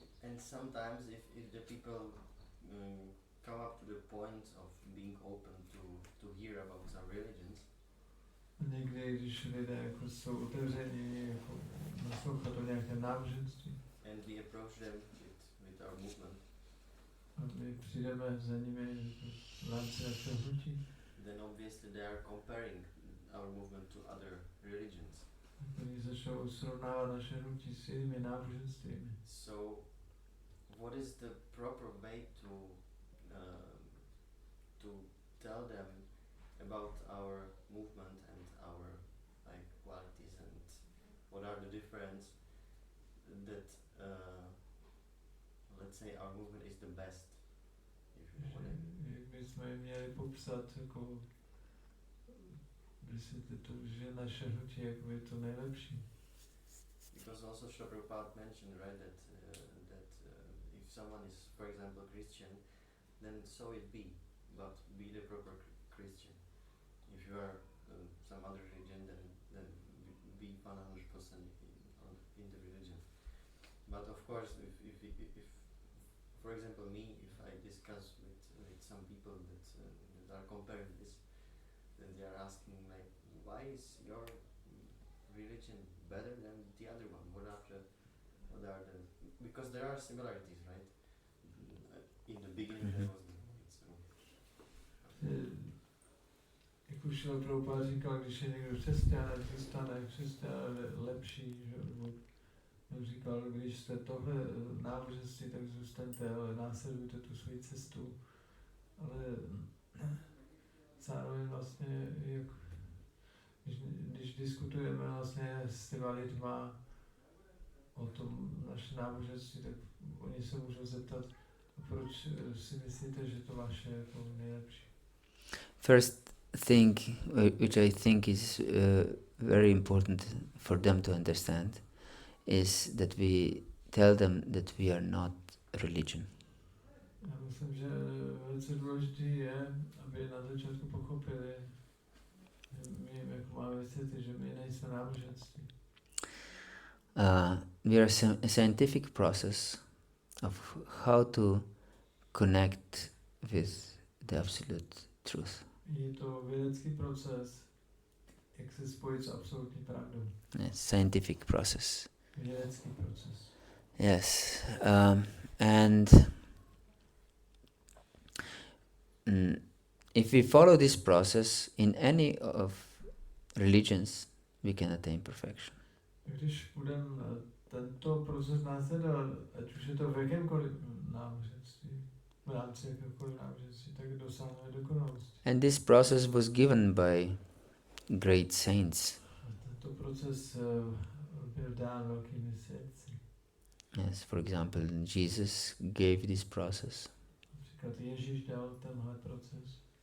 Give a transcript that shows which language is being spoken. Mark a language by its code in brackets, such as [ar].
[en] And sometimes if the people come up to the point of being open to hear about some religions, [cs] někdy, když lidé jako jsou otevření jako naslouchat o nějakém náboženství, [en] and we approach them with our movement, [cs] a my přijdeme za nimi v rámci našeho hnutí, [en] then obviously they are comparing our movement to other religions. [cs] oni začnou srovnávat naše hnutí s jinými náboženstvími. [en] So, what is the proper way to tell them about our movement and our like qualities and what are the difference that let's say our movement is the best? [cs] Jak bychom jim měli popsat, jako vysvětlit to, že naše hnutí je to nejlepší. [en] Because also Srila Prabhupada mentioned, right, that if someone is, for example, Christian, then so it be, but be the proper Christian. If you are some other religion, then be 100% in the religion. But of course, if for example me, if I discuss with some people that are comparing this, then they are asking like, why is your religion better than the other one? What are the because there are similarities, right? In the beginning there was [cs] Jak už Srila Prabhupada říkal, když je někdo křesťan, zůstane křesťan lepší, že on říkal, když jste tohle náboženství, tak zůstaňte, ale následujte tu svoji cestu. Ale zároveň vlastně, jak, když diskutujeme vlastně s těma lidma o tom naše náboženství, tak oni se můžou zeptat, proč si myslíte, že to vaše je to nejlepší. [en] First thing which I think is very important for them to understand is that we tell them that we are not religion. [cs] Já myslím, že velice důležité je, aby na začátku pochopili, že my jako máme vysvětlit, že my nejsme náboženství. [en] We are a scientific process of how to connect with the absolute truth. [cs] Je to vědecký proces, jak se spojit s absolutní pravdou. [en] Yes, scientific process. [cs] Vědecký proces. [en] Yes, and if we follow this process in any of religions, we can attain perfection. [cs] Když budeme tento proces následovat, ať už je to v jakémkoliv náboženství, v rámci jakémkoliv náboženství, tak dosáhneme dokonalosti. [en] And this process was given by great saints. [cs] A tento proces byl dán velkými svědci. [en] Yes, for example, Jesus gave this process. [cs] Například Ježíš dal tenhle proces.